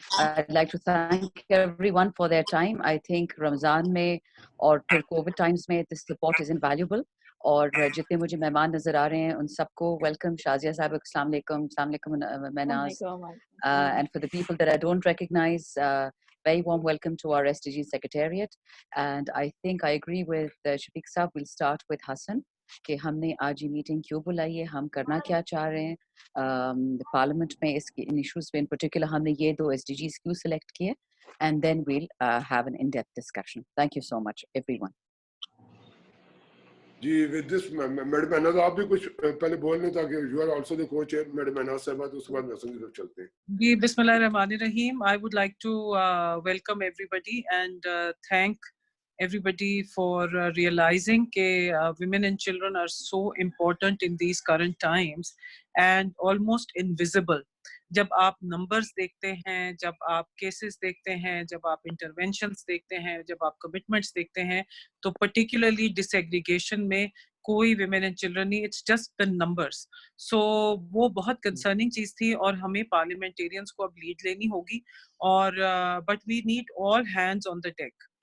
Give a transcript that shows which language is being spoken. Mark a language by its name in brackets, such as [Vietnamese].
[English] I'd like to thank everyone for their time. I think [Urdu] Ramzan mein aur phir COVID times mein [English] this support is invaluable. [Urdu] اور جتنے مجھے مہمان نظر آ رہے ہیں ان سب کو ویلکم. شازیہ صاحب السلام علیکم. السلام علیکم میناز. [English] And for the people that I don't recognize, very warm welcome to our SDG Secretariat. And I think I agree with Shafiq Saab. We'll start with Hassan [Urdu] کہ ہم نے آج یہ میٹنگ کیوں بلائی ہے, ہم کرنا کیا چاہ رہے ہیں پارلیمنٹ میں, اس کے ان ایشوز پہ ان پرٹیکولر ہم نے یہ 2 SDGs کیوں سلیکٹ کیے, [English] and then we'll have an in-depth discussion. Thank you so much everyone. [Urdu] جی with this madam میناز آپ بھی کچھ پہلے بول لیں تاکہ [English] You are also the کو chair. [Urdu] میڈم میناز صاحبہ, تو اس کے بعد حسن کی طرف چلتے ہیں. جی بسم اللہ الرحمن الرحیم. [English] I would like to welcome everybody and thank everybody for realizing that women and children are so important in these current times and almost invisible. [Urdu] جب آپ نمبرز دیکھتے ہیں, جب آپ کیسز دیکھتے ہیں, جب آپ انٹرونشنز دیکھتے ہیں, جب آپ کمٹمنٹس دیکھتے ہیں, تو پرٹیکولرلی ڈس ایگریگیشن میں کوئی ویمن اینڈ چلڈرن نہیں, [English] It's just the numbers. [Urdu] سو وہ بہت کنسرننگ چیز تھی اور ہمیں پارلیمنٹیرینس کو اب لیڈ لینی ہوگی, اور [English] But we need all hands on the deck.